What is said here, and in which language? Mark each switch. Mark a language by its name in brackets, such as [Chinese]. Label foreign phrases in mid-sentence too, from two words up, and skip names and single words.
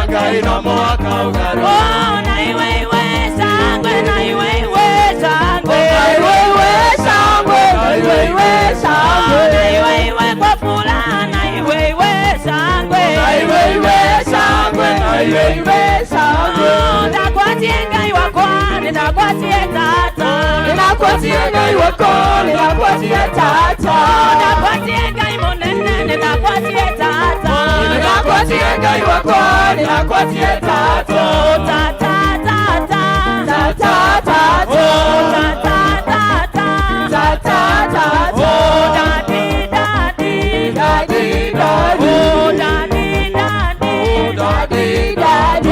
[Kikuyu] ino mwaka ugaru. Oh, na iwe sangwe, na iwe sangwe. Na iwe sangwe, na iwe sangwe. Na iwe kwa fula, na iwe sangwe. Na iwe sangwe, na iwe sangwe. Ndakwatie ngai wakwa, ndakwatie tata. Ndakwatie ngai wakwa, ndakwatie tata. Ndakwatie ngai munene, ndakwatie tata. Ndakwatie ngai wakwa, ndakwatie tata. Tata, tata, Tata, tata. tata, tata, Tata, tata. [English] daddy, daddy, Daddy, daddy. daddy, daddy, Daddy, daddy.